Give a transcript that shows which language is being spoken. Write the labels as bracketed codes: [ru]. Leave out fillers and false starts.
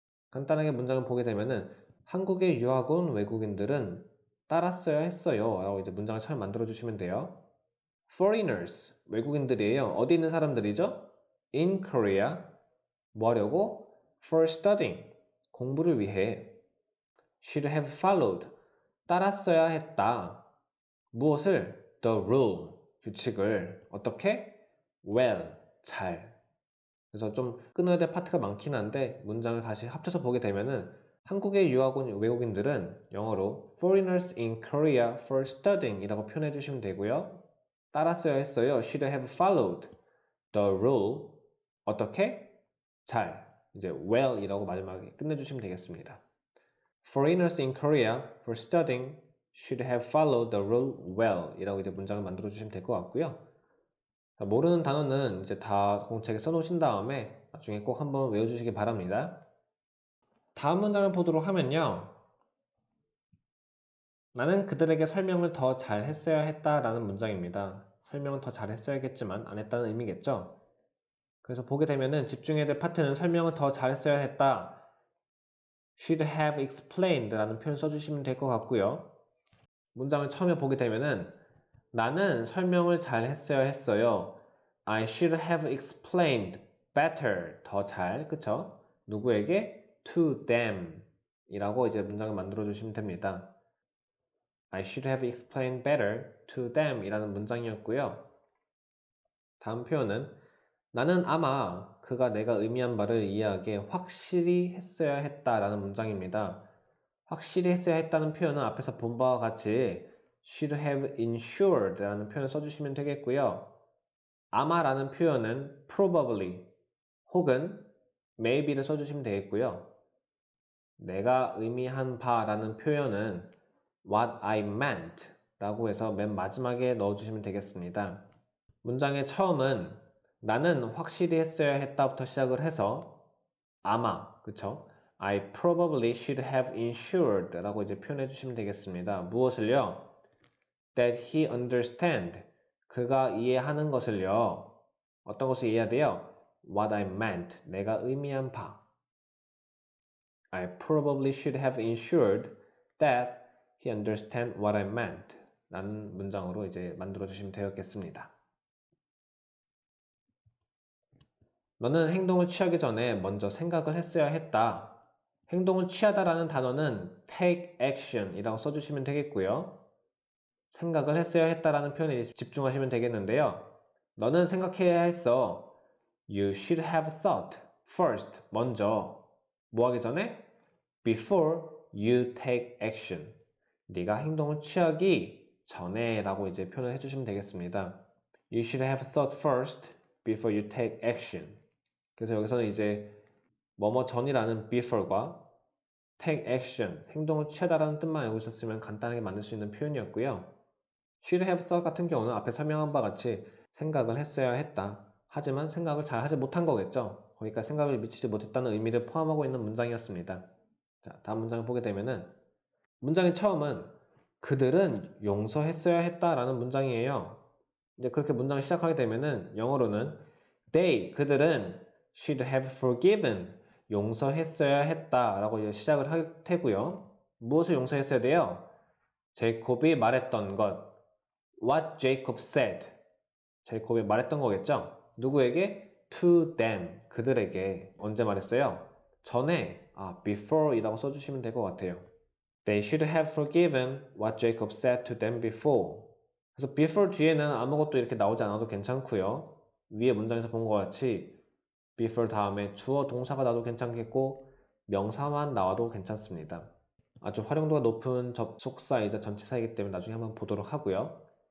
[ko] 간단하게 문장을 보게 되면은 한국에 유학 온 외국인들은 따랐어야 했어요. 라고 이제 문장을 잘 만들어 주시면 돼요. foreigners, 외국인들이에요. 어디 있는 사람들이죠? [en] in Korea, [ko] 뭐 하려고? [en] for studying, [ko] 공부를 위해. [en] should have followed, [ko] 따랐어야 했다. 무엇을? [en] the rule, [ko] 규칙을. 어떻게? well, 잘. 그래서 좀 끊어야 될 파트가 많긴 한데 문장을 다시 합쳐서 보게 되면은 한국에 유학 온 외국인들은 영어로 [en] foreigners in Korea for studying [ko] 이라고 표현해 주시면 되고요. 따랐어야 했어요. [en] should have followed the rule. [ko] 어떻게? 잘. 이제 well 이라고 마지막에 끝내주시면 되겠습니다. [en] Foreigners in Korea for studying should have followed the rule well [ko] 이라고 이제 문장을 만들어 주시면 될 것 같고요. 모르는 단어는 이제 다 공책에 써놓으신 다음에 나중에 꼭 한번 외워주시기 바랍니다. 다음 문장을 보도록 하면요. 나는 그들에게 설명을 더 잘 했어야 했다라는 문장입니다. 설명을 더 잘 했어야겠지만 안 했다는 의미겠죠. 그래서 보게 되면은 집중해야 될 파트는 설명을 더 잘 했어야 했다. [en] should have explained [ko] 라는 표현 써주시면 될 것 같고요. 문장을 처음에 보게 되면은 나는 설명을 잘 했어야 했어요. [en] I should have explained better. [ko] 더 잘. 그쵸? 누구에게? [en] To them. [ko] 이라고 이제 문장을 만들어 주시면 됩니다. [en] I should have explained better to them [ko] 이라는 문장이었고요. 다음 표현은 나는 아마 그가 내가 의미한 바를 이해하게 확실히 했어야 했다라는 문장입니다. 확실히 했어야 했다는 표현은 앞에서 본 바와 같이 [en] should have ensured [ko] 라는 표현을 써주시면 되겠고요. 아마라는 표현은 probably 혹은 maybe를 써주시면 되겠고요. 내가 의미한 바라는 표현은 [en] what I meant [ko] 라고 해서 맨 마지막에 넣어주시면 되겠습니다. 문장의 처음은 나는 확실히 했어야 했다부터 시작을 해서 아마, 그쵸? [en] I probably should have ensured [ko] 라고 이제 표현해 주시면 되겠습니다. 무엇을요? [en] That he understand. [ko] 그가 이해하는 것을요. 어떤 것을 이해해야 돼요? [en] What I meant. [ko] 내가 의미한 바. [en] I probably should have ensured that he understand what I meant. [ko] 라는 문장으로 이제 만들어 주시면 되겠습니다. 너는 행동을 취하기 전에 먼저 생각을 했어야 했다. 행동을 취하다라는 단어는 take action 이라고 써주시면 되겠고요. 생각을 했어야 했다라는 표현에 집중하시면 되겠는데요. 너는 생각해야 했어. [en] You should have thought first. [ko] 먼저. 뭐 하기 전에? [en] Before you take action. [ko] 네가 행동을 취하기 전에 라고 이제 표현을 해주시면 되겠습니다. [en] You should have thought first before you take action. [ko] 그래서 여기서는 이제 뭐뭐 전이라는 before과 take action, 행동을 취하다라는 뜻만 알고 있었으면 간단하게 만들 수 있는 표현이었고요. should have thought 같은 경우는 앞에 설명한 바와 같이 생각을 했어야 했다. 하지만 생각을 잘 하지 못한 거겠죠. 거기까지 생각을 미치지 못했다는 의미를 포함하고 있는 문장이었습니다. 자, 다음 문장을 보게 되면은 문장의 처음은 그들은 용서했어야 했다라는 문장이에요. 이제 그렇게 문장을 시작하게 되면은 영어로는 they, 그들은 [en] should have forgiven, [ko] 용서했어야 했다라고 이제 시작을 할 테고요. 무엇을 용서했어야 돼요? 제이콥이 말했던 것, [en] what Jacob said, [ko] 제이콥이 말했던 거겠죠? 누구에게? [en] To them, [ko] 그들에게. 언제 말했어요? 전에, before이라고 써주시면 될 것 같아요. [en] They should have forgiven what Jacob said to them before. [ko] 그래서 before 뒤에는 아무것도 이렇게 나오지 않아도 괜찮고요. 위에 문장에서 본 것 같이 before 다음에 주어 동사가 나도 괜찮겠고 명사만 나와도 괜찮습니다. 아주 활용도가 높은 접속사이자 전치사이기 때문에 나중에 한번 보도록 하고요.